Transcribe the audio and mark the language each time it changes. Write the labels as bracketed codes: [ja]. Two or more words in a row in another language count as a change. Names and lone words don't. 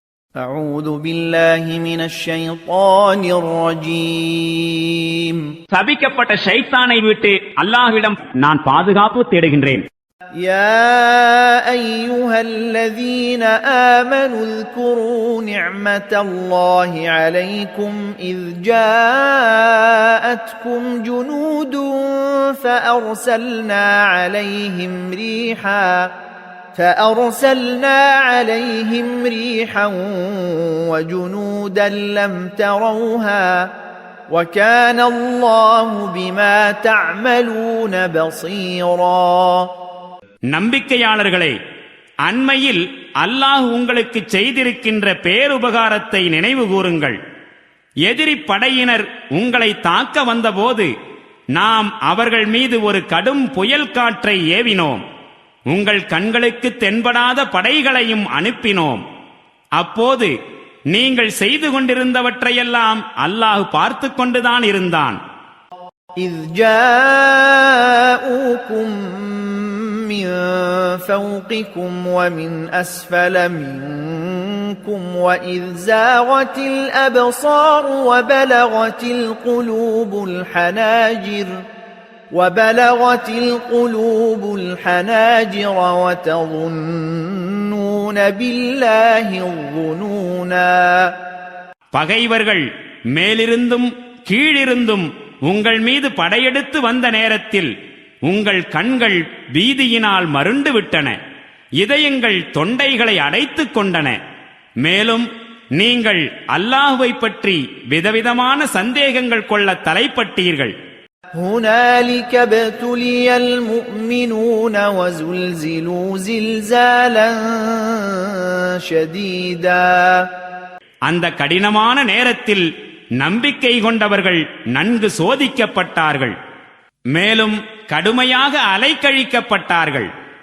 [ar] أعوذ بالله من الشيطان الرجيم [ta] சபிக்கப்பட்ட ஷைத்தானை விட்டு அல்லாஹ்விடம் நான் பாதுகாப்பு தேடுகின்றேன். [ar] يا أيها الذين آمنوا اذكروا نعمة الله عليكم إذ جاءتكم جنود فأرسلنا عليهم ريحا وجنودا لم تروها وكان الله بما تعملون بصيرا. [ta] நம்பிக்கையாளர்களே, அண்மையில் அல்லாஹ் உங்களுக்கு செய்திருக்கின்ற பேருபகாரத்தை நினைவு கூறுங்கள். எதிரி படையினர் உங்களை தாக்க வந்தபோது நாம் அவர்கள் மீது ஒரு கடும் புயல் காற்றை ஏவினோம். உங்கள் கண்களுக்கு தென்படாத படைகளையும் அனுப்பினோம். அப்போது நீங்கள் செய்து கொண்டிருந்தவற்றையெல்லாம் அல்லாஹ் பார்த்து கொண்டுதான் இருந்தான். [ar] إذ جاءوكم من فوقكم ومن أسفل منكم وإذ زاغت الأبصار وبلغت القلوب الحناجر وتظنون بالله الظنونا. [ta] பகைவர்கள் மேலிருந்தும் கீழிருந்தும் உங்கள் மீது படையெடுத்து வந்த நேரத்தில் உங்கள் கண்கள் பீதியினால் மருண்டு விட்டன, இதயங்கள் தொண்டைகளை அடைத்துக் கொண்டன. மேலும் நீங்கள் அல்லாஹ்வை பற்றி விதவிதமான சந்தேகங்கள் கொள்ள தலைப்பட்டீர்கள். [ar] هنالك ابتلي المؤمنون وزلزلوا زلزالا شديدا. [ta] அந்த கடினமான நேரத்தில் நம்பிக்கை கொண்டவர்கள் நன்கு சோதிக்கப்பட்டார்கள், மேலும் கடுமையாக அலைக்கழிக்கப்பட்டார்கள்.